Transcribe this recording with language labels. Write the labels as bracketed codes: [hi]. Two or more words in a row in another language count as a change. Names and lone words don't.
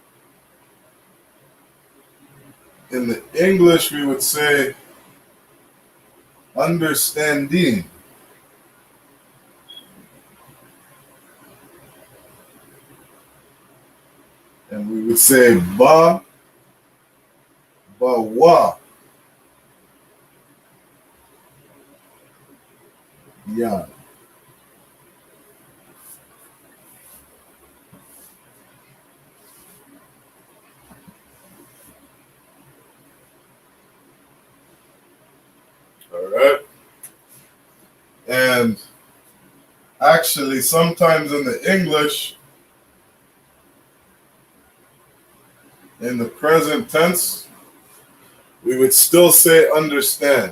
[en] In the English, we would say understanding. And we would say ba wa ya. All right. And actually, sometimes in the English, in the present tense, we would still say understand.